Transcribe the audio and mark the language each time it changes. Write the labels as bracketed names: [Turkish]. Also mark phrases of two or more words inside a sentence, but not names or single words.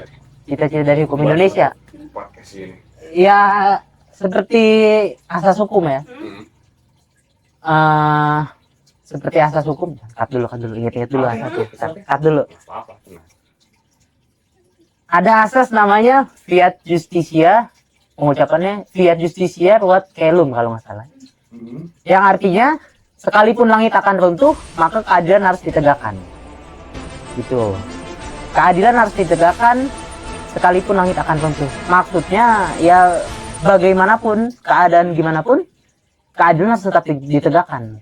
[Indonesian] Cita-cita dari hukum Indonesia. podcast ini. Ya seperti asas hukum ya. Seperti asas hukum. Cut dulu, ingat dulu asasnya. Cut dulu. Apa-apa, tenang. Ada asas namanya [Latin] fiat justitia, [Indonesian] pengucapannya [Latin] fiat justitia ruat caelum [Indonesian] kalau nggak salah. Yang artinya sekalipun langit akan runtuh, maka keadilan harus ditegakkan. Gitu. Keadilan harus ditegakkan sekalipun langit akan runtuh. Maksudnya ya bagaimanapun keadaan gimana pun keadilan harus tetap ditegakkan.